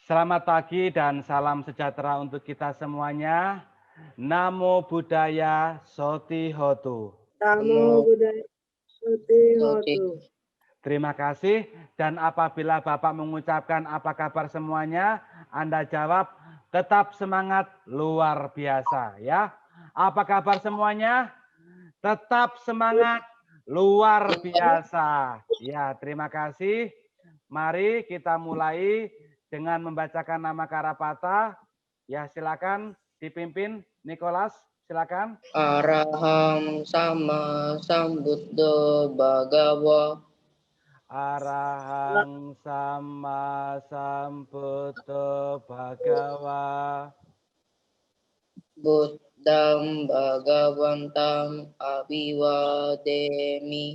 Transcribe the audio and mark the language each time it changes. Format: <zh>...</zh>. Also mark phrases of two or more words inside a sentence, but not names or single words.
<id>Selamat pagi dan salam sejahtera untuk kita semuanya.</id> <pi>Namo Buddhaya Soti Hotu. Namo Buddhaya Soti Soti. Hotu.</pi> <id>Terima kasih dan apabila Bapak mengucapkan apa kabar semuanya, Anda jawab tetap semangat luar biasa ya. Apa kabar semuanya? Tetap semangat luar biasa. Ya, terima kasih. Mari kita mulai dengan membacakan nama Karapata. Ya, silakan dipimpin Nicholas, silakan.</id> <pi>Araham sama sambuddho bhagawa Arahang sama sambuddho bhagawa. buddham bhagavantam abhivademi</pi>